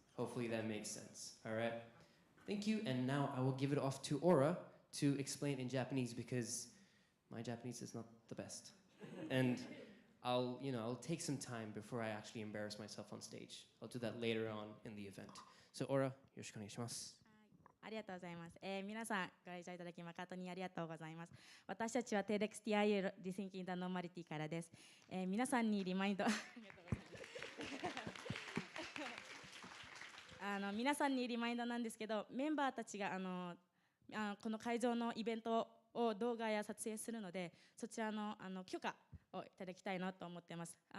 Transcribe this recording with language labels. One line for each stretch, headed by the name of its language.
English: Hopefully that makes sense, all right? Thank you, and now I will give it off to Aura to explain in Japanese because my Japanese is not the best. And I'll take some time before I actually embarrass myself on stage. I'll do that later on in the event. So Aura,
Japanese: よろしくお願いします。ありがとうございます。皆さんご来場いただき誠にありがとうございます。私たちは TEDxTIU Rethinking the Normality からです。皆さんにリマインド皆さんにリマインドなんですけど、メンバーたちがこの会場のイベントを動画や撮影するので、そちらの許可をいただきたいなと思っています。